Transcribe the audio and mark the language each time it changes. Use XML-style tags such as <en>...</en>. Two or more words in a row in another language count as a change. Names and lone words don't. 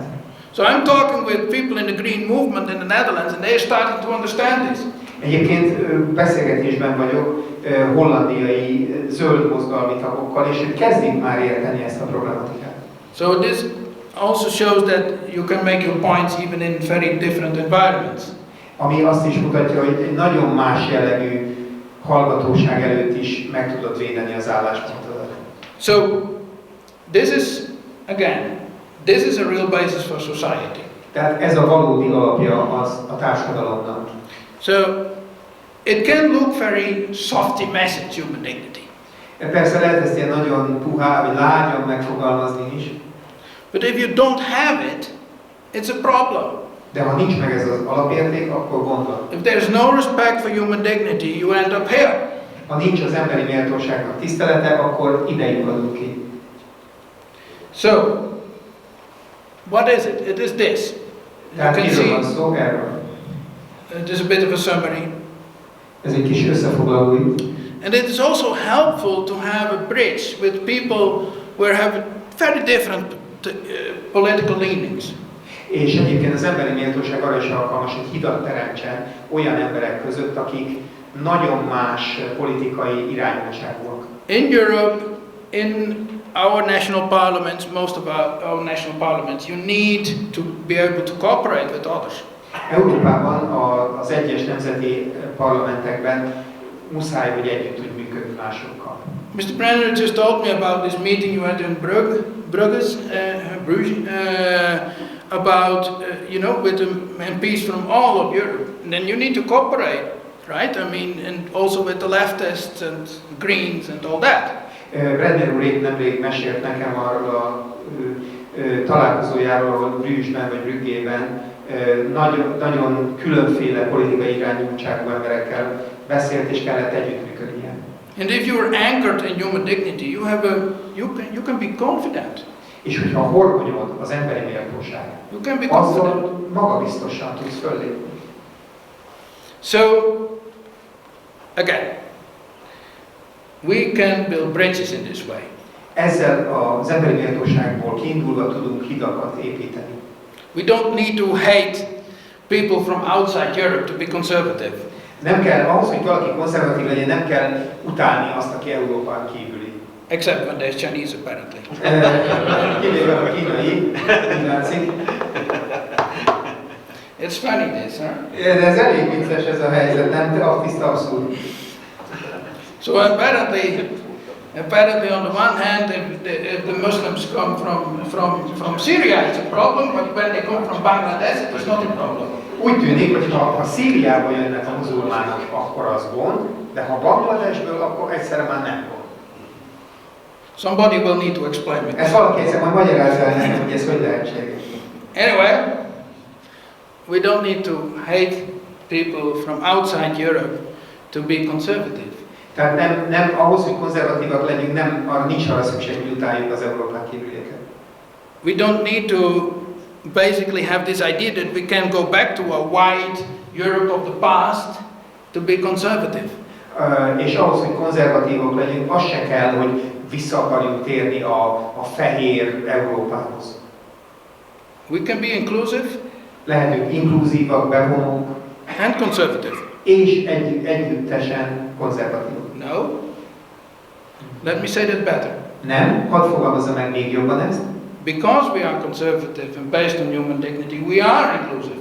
<en>So I'm talking with people in the green movement in the Netherlands and they're starting to understand this.</en> <hu>Egyébként beszélgetésben vagyok hollandiai zöld mozgalmi tagokkal, és ők kezdik már érteni ezt a problematikát.</hu> <en>So this also shows that you can make your points even in very different environments.</en> <hu>Ami azt is mutatja, hogy egy nagyon más jellegű hallgatóság előtt is meg tudod védeni az álláspontodat.</hu> <en>So this is a real basis for society.</en> <hu>Tehát ez a valódi alapja az a társadalomnak.</hu> <en>So it can look very softy message, human dignity.</en> <hu>Persze lehet ezt ilyen nagyon puhá, vagy lágyan megfogalmazni is.</hu> <en>But if you don't have it, it's a problem.</en> <hu>De ha nincs meg ez az alapérték, akkor gond van.</hu> <en>If there's no respect for human dignity, you end up here.</en> <hu>Ha nincs az emberi méltóságnak tisztelete, akkor ide lyukadunk ki.</hu> <en>So, what is it? It is this. You can see,</en> <hu>van szó erről.</hu> <en>it is a bit of a summary.</en> <hu>Ez egy kis összefoglaló itt.</hu> <en>And it is also helpful to have a bridge with people who have very different political leanings.</en> <hu>És egyébként az emberi méltóság arra is alkalmas, hogy hidat teremtsen olyan emberek között, akik nagyon más politikai irányultságúak.</hu> <en>In Europe, in our national parliaments, most of our national parliaments, you need to be able to cooperate with others.</en> <hu>Európában az egyes nemzeti parlamentekben muszáj, hogy együtt tudj működni másokkal.</hu> <en>Mr. Brenner just told me about this meeting you had in Bruges, about, with the MPs from all of Europe. And then you need to cooperate, right? I mean, and also with the leftists and Greens and all that.</en> <hu>Brenner úr nemrég mesélt nekem arról a találkozójáról, ahol Brüsszben vagy Brüggében nagyon különféle politikai irányultságú emberekkel beszélt, és kellett együttműködnie.</hu> <en>And if you are anchored in human dignity, you can be confident.</en> <hu>És hogyha horgonyod az emberi méltóság,</hu> <en>You can be confident.</en> <hu>azzal magabiztosan tudsz föllépni.</hu> <en>So, again, we can build bridges in this way.</en> <hu>Ezzel az emberi méltóságból kiindulva tudunk hidakat építeni.</hu> <en>We don't need to hate people from outside Europe to be conservative.</en> <hu>Nem kell, ahhoz, hogy valaki konzervatív legyen, nem kell utálni azt, aki Európán kívüli.</hu> <en>Except when there's Chinese, apparently.</en> <hu>Kivéve a kínai, úgy látszik.</hu> <en>It's funny this, huh?</en> <hu>De ez elég vicces ez a helyzet, nem? A tiszta abszurd.</hu> <en>So apparently on the one hand, if the Muslims come from Syria, it's a problem, but when they come from Bangladesh, it's not a problem.</en> <hu>Úgy tűnik, hogy ha Szíriából jönnek a muzulmánok, akkor az gond, de ha Bangladesből, akkor egyszerre már nem gond.</hu> <en>Somebody will need to explain me.</en> <hu>Ezt valaki egyszer majd magyarázza el nekem, hogy ez hogy lehetséges.</hu> <en>Anyway, we don't need to hate people from outside Europe to be conservative.</en> <hu>Tehát nem ahhoz, hogy konzervatívak legyünk, arra nincs arra szükség, hogy utáljuk az Európán kívülieket.</hu> <en>We don't need to basically have this idea that we can go back to a white Europe of the past to be conservative.</en> <hu>És ahhoz, hogy konzervatívok legyünk, az se kell, hogy vissza akarjunk térni a fehér Európához.</hu> <en>We can be inclusive</en> <hu>Lehetünk inkluzívak, bevonók,</hu> <en>and conservative.</en> <hu>és együttesen konzervatívok.</hu> <en>No. Let me say that better.</en> <hu>Nem, hadd fogalmazza meg még jobban ezt.</hu> <en>Because we are conservative and based on human dignity, we are inclusive.</en>